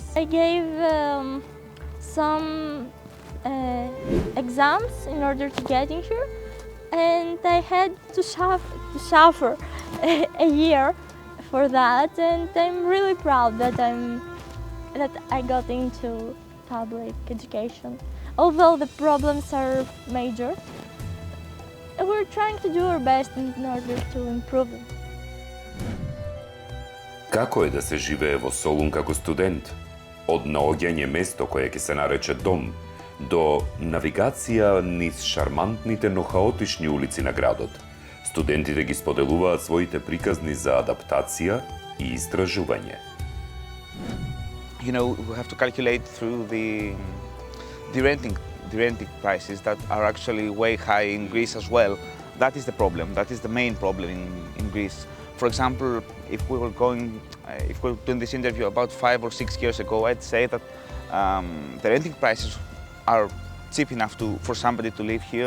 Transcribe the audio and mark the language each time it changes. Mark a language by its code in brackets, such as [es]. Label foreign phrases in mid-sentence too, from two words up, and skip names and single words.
[en] I gave some exams in order to get in here, and I had to suffer a year for that, and I'm really proud that I got into public education. Although the problems are major, we're trying to do our best in order to improve them. [mk] Како е да се живее во Солун како студент? Од наоѓање место кое ќе се нарече дом, до навигација низ шармантните, но хаотични улици на градот. Студентите ги споделуваат своите приказни за адаптација и истражување. [en] You know, we have to calculate through the renting prices that are actually way high in Greece as well. That is the problem. That is the main problem in Greece. For example, if we were doing this interview about 5 or 6 years ago, I'd say that the renting prices are cheap enough for somebody to live here.